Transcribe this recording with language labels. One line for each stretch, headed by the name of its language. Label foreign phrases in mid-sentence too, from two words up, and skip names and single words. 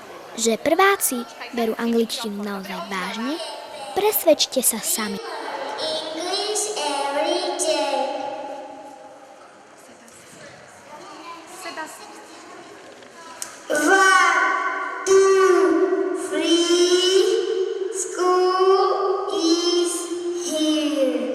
Slovak: Že prváci berú angličtinu naozaj vážne, presvedčte sa sami.
English: English every day. One, two, three. School is here.